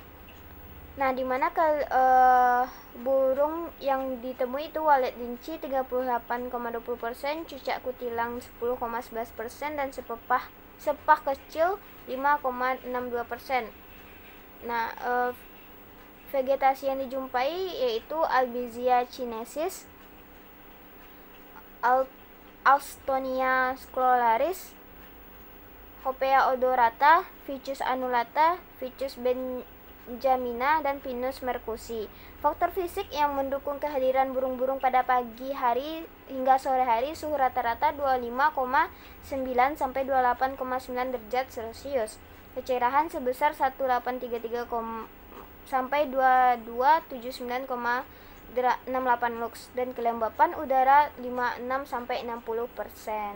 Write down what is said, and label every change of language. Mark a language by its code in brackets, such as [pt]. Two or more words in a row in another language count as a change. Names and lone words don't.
[id] Nah, di mana burung yang ditemui itu walet linci 38,20%, cucak kutilang 10,11%, dan sepepah sepah kecil 5,62%. Nah, vegetasi yang dijumpai yaitu Albizia chinensis, Alstonia scrolaris, Hopea odorata, Ficus annulata, Ficus benjamina, dan Pinus mercusi. Faktor fisik yang mendukung kehadiran burung-burung pada pagi hari hingga sore hari, suhu rata-rata 25,9 sampai 28,9 derajat Celcius. Kecerahan sebesar 1833 sampai 2279,68 lux, dan kelembapan udara 56 sampai 60%.